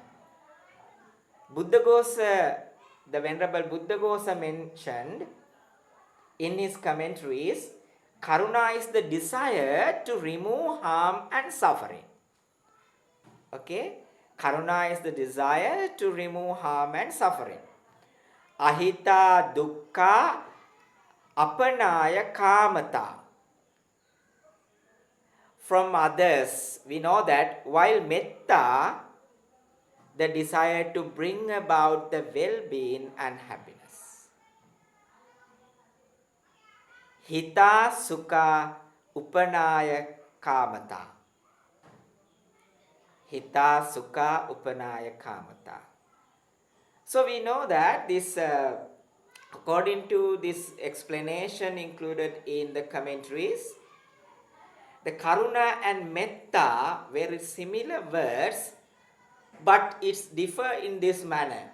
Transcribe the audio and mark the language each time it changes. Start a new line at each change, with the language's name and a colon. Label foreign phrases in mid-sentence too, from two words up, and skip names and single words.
English: Buddhaghosa, the Venerable Buddhaghosa mentioned in his commentaries, Karuna is the desire to remove harm and suffering. Okay? Karuna is the desire to remove harm and suffering.
Pali: Ahita dukkha apanaya kamata.
English: From others, we know that while metta, the desire to bring about the well-being and happiness.
Pali: Hita sukha upanaya kamata. Hita sukha upanaya kamata.
English: So we know that this, according to this explanation included in the commentaries, the karuna and metta very similar words, but it's differ in this manner.